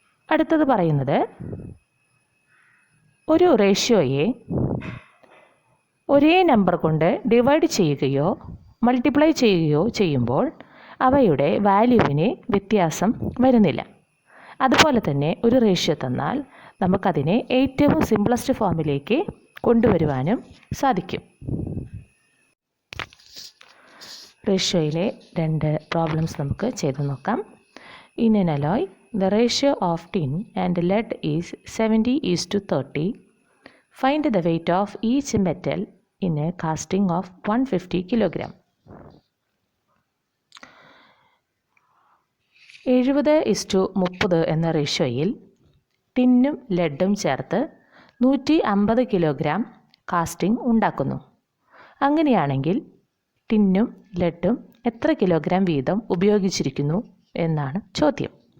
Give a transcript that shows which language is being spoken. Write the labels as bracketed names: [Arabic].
[Malayalam] അടുത്തത് പറയുന്നത് ഒരു റേഷ്യോയെ ഒരേ നമ്പർ കൊണ്ട് ഡിവൈഡ് ചെയ്യുകയോ മൾട്ടിപ്ലൈ ചെയ്യുകയോ ചെയ്യുമ്പോൾ അവയുടെ വാല്യൂവിന് വ്യത്യാസം വരുന്നില്ല. അതുപോലെ തന്നെ ഒരു റേഷ്യോ തന്നാൽ നമുക്കതിനെ ഏറ്റവും സിംപ്ലസ്റ്റ് ഫോമിലേക്ക് കൊണ്ടുവരുവാനും സാധിക്കും. റേഷ്യോയിലെ 2 പ്രോബ്ലംസ് നമുക്ക് ചെയ്തു നോക്കാം. [English] In an alloy the ratio of tin and lead is 70:30. Find the weight of each metal in a casting of 150 kg. [Malayalam] 70:30 എന്ന റേഷ്യോയിൽ ടിന്നും ലെഡും ചേർത്ത് 150 കിലോഗ്രാം കാസ്റ്റിംഗ് ഉണ്ടാക്കുന്നു. അങ്ങനെയാണെങ്കിൽ ടിന്നും ലെഡും എത്ര കിലോഗ്രാം വീതം ഉപയോഗിച്ചിരിക്കുന്നു എന്നാണ് ചോദ്യം.